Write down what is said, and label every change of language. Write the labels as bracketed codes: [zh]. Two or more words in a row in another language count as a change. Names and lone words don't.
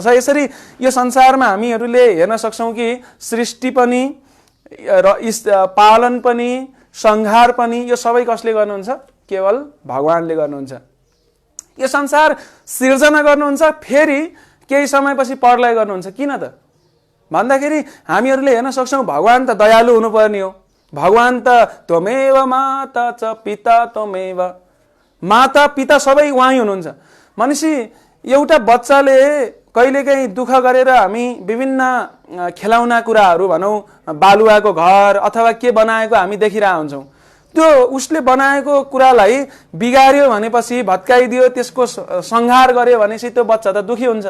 [ne] यसरी यो संसारमा हामीहरूले हेर्न सक्छौँ कि सृष्टि पनि र पालन पनि संहार पनि यो सबै कसले गर्नुहुन्छ? केवल भगवानले गर्नुहुन्छ। यो संसार सिर्जना गर्नुहुन्छ, फेरि केही समयपछि प्रलय गर्नुहुन्छ। किन त भन्दाखेरि हामीहरूले हेर्न सक्छौँ भगवान त दयालु हुनुपर्ने हो। भगवान त [sa] त्वमेव माता च पिता त्वमेव, [ne] माता पिता सबै उहाँ हुनुहुन्छ। भनेपछि एउटा बच्चाले कहिलेकाहीँ दुःख गरेर हामी विभिन्न खेलाउना कुराहरू भनौँ, बालुवाको घर अथवा के बनाएको हामी देखिरहेका हुन्छौँ। त्यो उसले बनाएको कुरालाई बिगार्यो भनेपछि, भत्काइदियो, त्यसको संहार गर्यो भनेपछि त्यो बच्चा त दुखी हुन्छ।